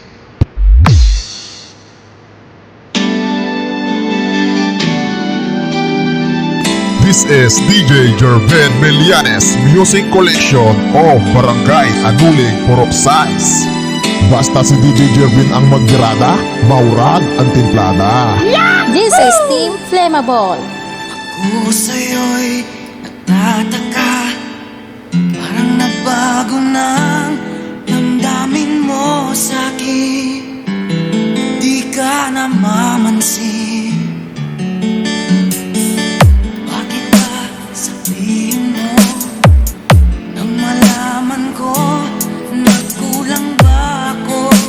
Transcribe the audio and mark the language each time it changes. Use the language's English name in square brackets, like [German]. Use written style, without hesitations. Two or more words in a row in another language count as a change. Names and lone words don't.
[English] This is DJ Jerben Melianes Music Collection of Barangay Anuling Poropsay. [Bikol] Basta si DJ Jerben ang maggrada, maurag ang timplada. [English] This is Team Flammable. [Filipino] Ako sa'yo'y natataka, parang nagbago ng damdamin mo sa'kin. Di ka namamansin. Bakit ba sabihin mo nang malaman ko nagkulang ba ako?